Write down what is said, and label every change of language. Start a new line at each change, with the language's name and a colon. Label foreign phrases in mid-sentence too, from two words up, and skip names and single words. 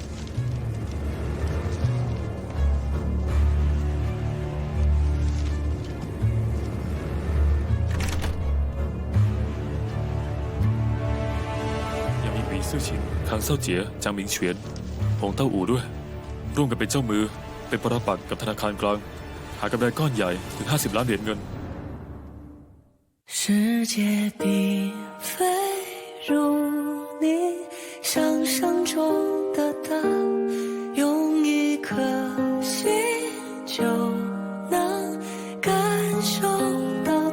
Thai: ยังมีหวีซื่อชินคังเซาเจีย จางหมิงเฉียนหงเต้าอู่ด้วย ร่วมกันเป็นเจ้ามือ เป็นปรปักษ์กับธนาคารกลาง หากำไรก้อนใหญ่ถึง 50 ล้านเหรียญเงิน
Chinese: 世界并非如你想象中的大，用一颗心就能感受到它。